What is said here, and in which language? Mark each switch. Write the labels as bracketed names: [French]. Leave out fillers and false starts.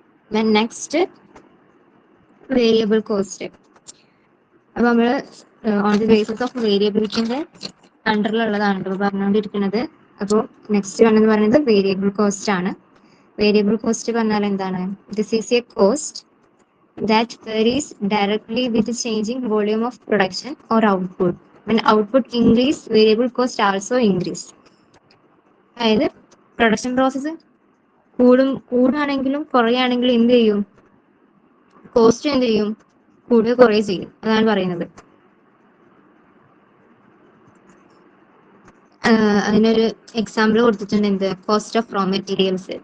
[English] Next variable cost. [Malayalam] അപ്പൊ നമ്മള് [English] on the basis of [Malayalam] വേരിയബിലിറ്റിന്റെ അണ്ടറിലുള്ളതാണ് ഇപ്പോൾ പറഞ്ഞുകൊണ്ടിരിക്കുന്നത്. അപ്പോൾ നെക്സ്റ്റ് വേണമെന്ന് പറയുന്നത് വേരിയബിൾ കോസ്റ്റ് ആണ്. വേരിയബിൾ കോസ്റ്റ് പറഞ്ഞാൽ എന്താണ്? [English] This is a cost that varies directly with changing volume of production or output. When output increase, variable cost also increase. [Malayalam] അതായത് പ്രൊഡക്ഷൻ പ്രോസസ്സ് കൂടുകയാണെങ്കിലും കുറയുകയാണെങ്കിലും എന്ത് ചെയ്യും? കോസ്റ്റ് എന്ത് ചെയ്യും? കൂടുക കുറയുക ചെയ്യും. അതാണ് പറയുന്നത്. അതിനൊരു എക്സാമ്പിൾ കൊടുത്തിട്ടുണ്ട്. എന്ത്? [English] Cost of raw materials.